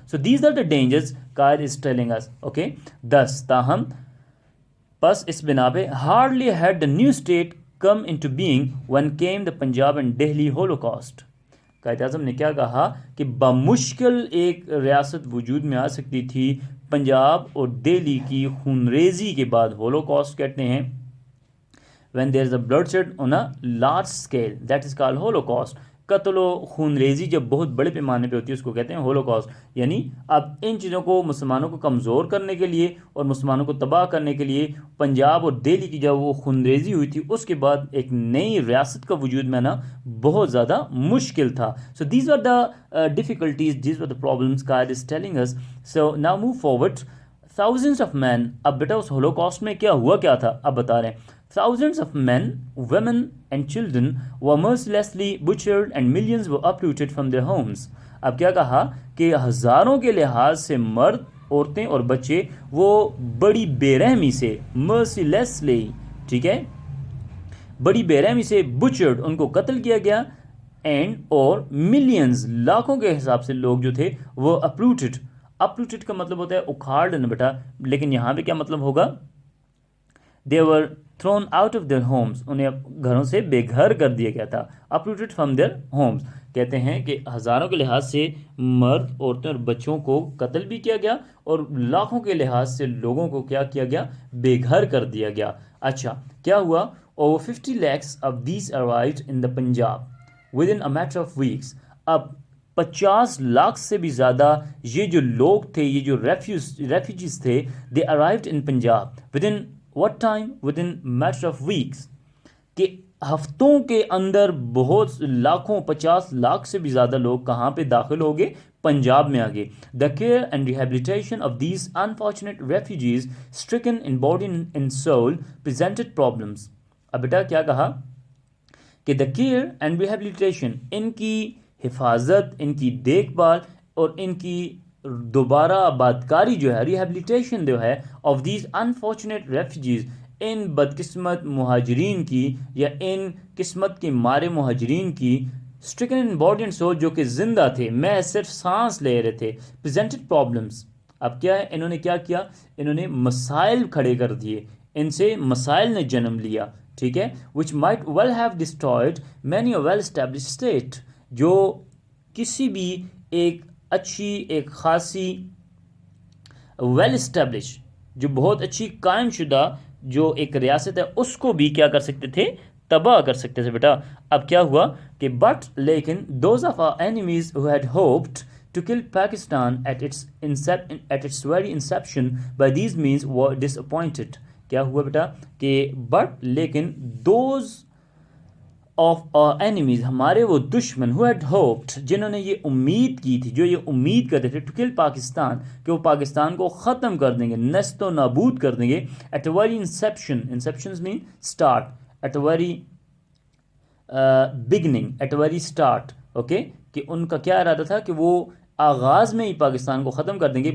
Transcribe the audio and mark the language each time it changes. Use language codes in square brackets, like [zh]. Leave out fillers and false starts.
[en] So these are the dangers Quaid is telling us, okay. 10 [ur] تاہم پس اس بنا پہ, [en] Hardly had the new state come into being when came the Punjab and Delhi Holocaust. [ur] Quaid Azam نے کیا کہا کہ بمشکل ایک ریاست وجود میں آ سکتی تھی پنجاب اور دہلی کی خونریزی کے بعد. ہولوکاسٹ کہتے ہیں [en] when there is a bloodshed on a large scale, that is called holocaust. [ur] قتل و خون ریزی جب بہت بڑے پیمانے پہ ہوتی ہے اس کو کہتے ہیں ہولوکاسٹ. یعنی اب ان چیزوں کو, مسلمانوں کو کمزور کرنے کے لیے اور مسلمانوں کو تباہ کرنے کے لیے, پنجاب اور دہلی کی جب وہ خون ریزی ہوئی تھی, اس کے بعد ایک نئی ریاست کا وجود میں آنا بہت زیادہ مشکل تھا. [en] So these are the difficulties, these are the problems Quaid is telling us. So now move forward. thousands of men, [ur] اب بیٹا اس ہولوکاسٹ میں کیا ہوا کیا تھا اب بتا رہے ہیں. [en] Thousands of men, women and children were mercilessly butchered and millions were uprooted from their homes. [ur] اب کیا کہا کہ ہزاروں کے لحاظ سے مرد, عورتیں اور بچے وہ بڑی بے رحمی سے, mercilessly, ٹھیک ہے, بڑی بے رحمی سے, butchered, ان کو قتل کیا گیا, and اور millions, لاکھوں کے حساب سے لوگ جو تھے وہ uprooted. uprooted کا مطلب ہوتا ہے اکھاڑ دینا بیٹا, لیکن یہاں پہ کیا مطلب ہوگا, [en] they were thrown out of their homes, [ur] انہیں گھروں سے بے گھر کر دیا گیا تھا. [en] uprooted from their homes, [ur] کہتے ہیں کہ ہزاروں کے لحاظ سے مرد, عورتیں اور بچوں کو قتل بھی کیا گیا اور لاکھوں کے لحاظ سے لوگوں کو کیا کیا گیا, بے گھر کر دیا گیا. اچھا, کیا ہوا, [en] over 50 lakhs of these arrived in the Punjab within a matter of weeks. [ur] اب 50 لاکھ سے بھی زیادہ یہ جو لوگ تھے, یہ جو ریفیوجیز تھے, [en] they arrived in Punjab within what time, within matter of weeks, [ur] کہ ہفتوں کے اندر بہت لاکھوں, 50 لاکھ سے بھی زیادہ لوگ کہاں پہ داخل ہو گئے, پنجاب میں آگے. [en] The care and rehabilitation of these unfortunate refugees stricken in body and soul presented problems. [ur] اب بیٹا کیا کہا کہ [en] the care and rehabilitation, [ur] ان کی حفاظت, ان کی دیکھ بھال اور ان کی دوبارہ آبادکاری جو ہے, ریہیبلیٹیشن جو ہے, [en] of these unfortunate refugees, [ur] ان بدقسمت مہاجرین کی یا ان قسمت کے مارے مہاجرین کی, [en] stricken in body and soul, [ur] جو کہ زندہ تھے, میں صرف سانس لے رہے تھے, [en] Presented problems. [ur] اب کیا ہے, انہوں نے کیا کیا, انہوں نے مسائل کھڑے کر دیے, ان سے مسائل نے جنم لیا, ٹھیک ہے, [en] which might well have destroyed many a well established state, [ur] جو کسی بھی ایک اچھی, ایک خاصی, ویل اسٹیبلش, جو بہت اچھی قائم شدہ جو ایک ریاست ہے, اس کو بھی کیا کر سکتے تھے, تباہ کر سکتے تھے بیٹا. اب کیا ہوا کہ بٹ لیکن [en] Those of our enemies who had hoped to kill Pakistan at its very inception. By these means were disappointed. [ur] کیا ہوا بیٹا کہ بٹ لیکن [en] those of our enemies, [ur] ہمارے وہ دشمن [en] who had hoped, [ur] جنہوں نے یہ امید کی تھی، جو یہ امید کرتے تھے [en] to kill [ur] پاکستان، کہ وہ پاکستان کو ختم کر دیں گے، نیست و نابود کر دیں گے [en] at a very inceptions mean start, at a very beginning, at a very start, okay، [ur] کہ ان کا کیا ارادہ تھا کہ وہ آغاز میں ہی پاکستان کو ختم کر دیں گے.